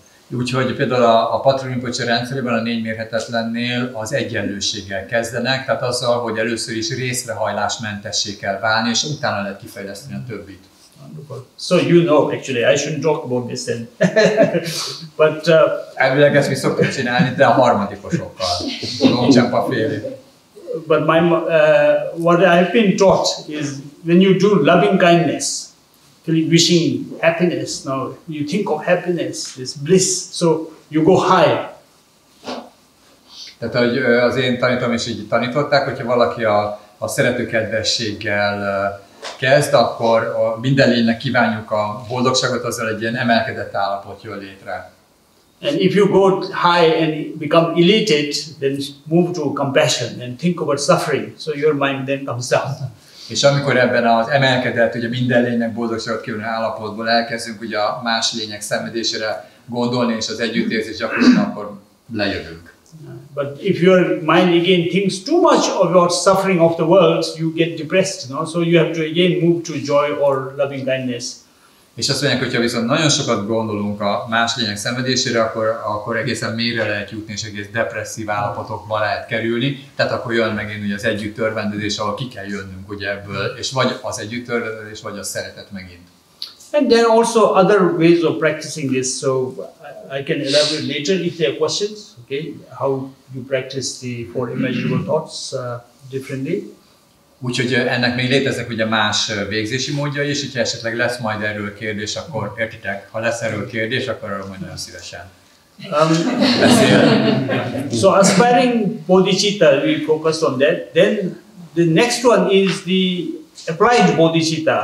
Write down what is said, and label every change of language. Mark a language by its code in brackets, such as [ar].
[hu] Úgyhogy például a Patrul Rinpoche rendszerében a négy mérhetetlennél az egyenlőséggel kezdenek, tehát azzal, hogy először is részrehajlásmentessé kell válni, és utána lehet kifejleszteni a többit. [en] Wonderful. So you know, actually, I shouldn't talk about this then. But [hu] elvileg ezt mi szoktuk csinálni, de a harmadikosokkal, a Longchenpa félé. [en] But what I've been taught is when you do loving kindness, wishing happiness, now you think of happiness, this bliss, so you go high. [hu] Tehát hogy az én tanítom is így tanították, hogyha valaki a szeretőkedvességgel kezd, akkor minden lénynek kívánjuk a boldogságot, azzal egy ilyen emelkedett állapot jön létre. [en] And if you go high and become elated, then move to compassion and think about suffering, so your mind then comes down. [hu] És amikor ebben az emelkedett, ugye minden lénynek boldogságot kívánó állapotból elkezdünk ugye a más lények szenvedésére gondolni és az együttérzés gyakorolni, akkor lejövünk. [en] But if your mind again thinks too much about suffering of the world, you get depressed, no? So you have to again move to joy or loving kindness. [hu] És azt mondják, hogy ha viszont nagyon sokat gondolunk a más lények szenvedésére, akkor egészen mélyre lehet jutni, és egész depresszív állapotokba lehet kerülni. Tehát akkor jön megint ugye az együtt örvendezés, ahol ki kell jönnünk ugye ebből, és vagy az együtt örvendezés, vagy a szeretet megint. [en] And there are also other ways of practicing this, so I can elaborate later if there are questions, okay, how you practice the four immeasurable thoughts differently. [hu] Úgyhogy ennek még léteznek ugye más végzési módjai, és hogyha esetleg lesz majd erről kérdés, akkor értitek, ha lesz erről kérdés, akkor arról majd nagyon szívesen beszél. [en] So aspiring bodhicitta, we focused on that. Then the next one is the applied bodhicitta.